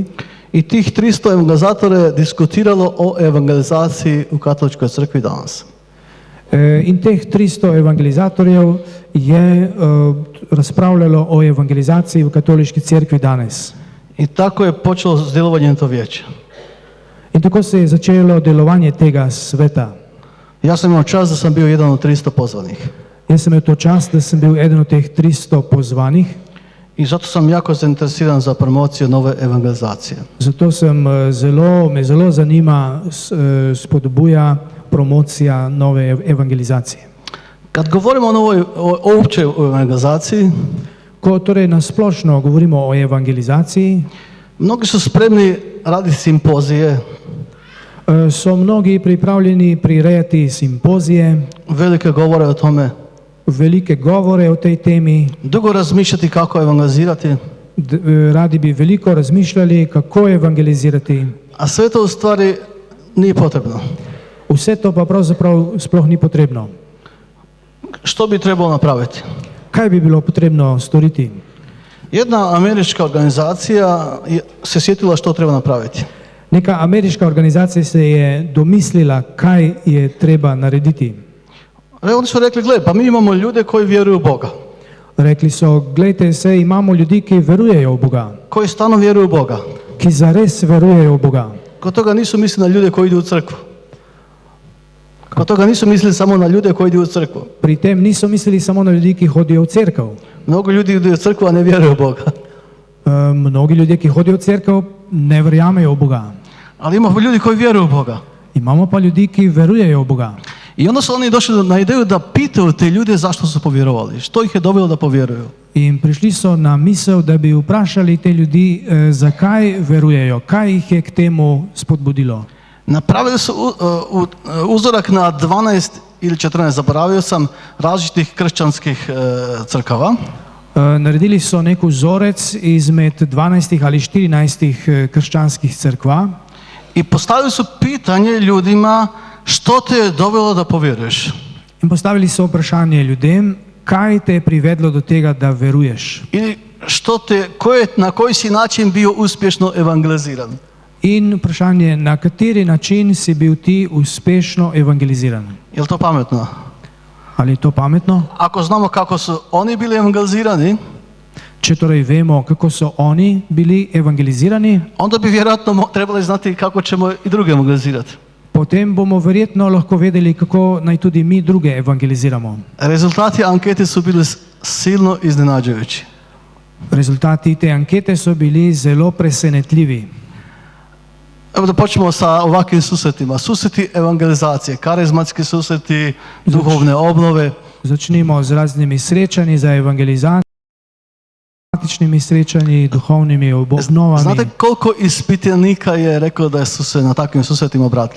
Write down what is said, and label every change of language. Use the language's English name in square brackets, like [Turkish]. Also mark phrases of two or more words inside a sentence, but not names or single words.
[Croatian] I tih 300 evangelizatora je diskutiralo o evangelizaciji u katoličkoj crkvi danas. [Slovenian] In teh 300 evangelizatorjev je razpravljalo o evangelizaciji v katoliški cerkvi danes. [Croatian] I tako je počelo s djelovanjem to vijeće. [Slovenian] In tako se je začelo delovanje tega sveta. [Croatian] Ja sam imao čast da sam bio jedan od 300 pozvanih. [Slovenian] Jaz sem imel to čast, da sem bil eden od teh 300 pozvanih. [Croatian] I zato sam jako zainteresiran za promociju nove evangelizacije. [Slovenian] Zato me zelo zanima spodbuja promocija nove evangelizacije. [Croatian] Kad govorimo o općoj evangelizaciji, [Slovenian] Ko torej nasplošno govorimo o evangelizaciji, [Croatian] mnogi su spremni raditi simpozije, [Slovenian] so mnogi pripravljeni prirejati simpozije, [Croatian] velike govore o tome, [Slovenian] velike govore o tej temi, [Croatian] dugo razmišljati kako evangelizirati, [Slovenian] radi bi veliko razmišljali, kako evangelizirati. [Croatian] a sve to u stvari nije potrebno. [Slovenian] Vse to pa pravzaprav sploh ni potrebno. [Croatian] Što bi trebalo napraviti? [Slovenian] Kaj bi bilo potrebno storiti? [Croatian] Jedna američka organizacija se sjetila što treba napraviti. [Slovenian] Neka ameriška organizacija se je domislila, kaj je treba narediti. [Croatian] Oni su rekli, gle, pa mi imamo ljude koji vjeruju u Boga. [Slovenian] Rekli so, gledajte se, imamo ljudi, ki verujejo v Boga, [Croatian] Koji stalno vjeruju u Boga. [Slovenian] ki zares verujejo v Boga. [Croatian] Kod toga nisu mislili na ljude koji idu u crkvu. Kod toga nisu mislili samo na ljude koji idu u crkvu. [Slovenian] Pri tem niso mislili samo na ljudi, ki hodijo v cerkev. [Croatian] Mnogo ljudi idu u crkvu, a ne vjeruju u Boga. [Slovenian] Mnogi ljudje, ki hodijo v cerkev, ne verjamejo v Boga. [Croatian] Ali ima ljudi koji vjeruju u Boga. [Slovenian] Imamo pa ljudi, ki verujejo v Boga. [Croatian] I onda su oni došli na ideju da pitaju te ljude zašto su povjerovali. Što ih je dovelo da povjeruju. [Slovenian] In prišli so na misel, da bi vprašali te ljudi, zakaj verujejo, kaj jih je k temu spodbudilo. [Croatian] Napravili su uzorak na 12 ili 14, zaboravio sam, različitih kršćanskih crkava. [Slovenian] Naredili so nek vzorec izmed 12 ali 14 krščanskih crkva [Croatian] I postavili su pitanje ljudima što te je dovelo da povjeruješ. [Slovenian] in postavili so vprašanje ljudem, kaj te je privedlo do tega, da veruješ. [Croatian] Ili na koji si način bio uspješno evangeliziran. [Slovenian] In vprašanje, na kateri način si bil ti uspešno evangeliziran. [Croatian] Je li to pametno? [Slovenian] Ali je to pametno? [Croatian] Ako znamo kako su oni bili evangelizirani, [Slovenian] Če torej vemo, kako so oni bili evangelizirani, [Croatian] onda bi vjerojatno trebali znati kako ćemo i druge evangelizirati. [Slovenian] potem bomo verjetno lahko vedeli, kako naj tudi mi druge evangeliziramo. [Croatian] Rezultati ankete su bili silno iznenađujući. [Slovenian] Rezultati te ankete so bili zelo presenetljivi. [Croatian] Evo da počnemo sa ovakvim susretima. Susreti evangelizacije, karizmatski susreti, duhovne obnove. [Slovenian] Začnimo z raznimi srečanji za evangelizacijo, matičnimi srečanji, duhovnimi obnovami. [Croatian] Znate koliko ispitanika je reklo da su se na takvim susretima obratili?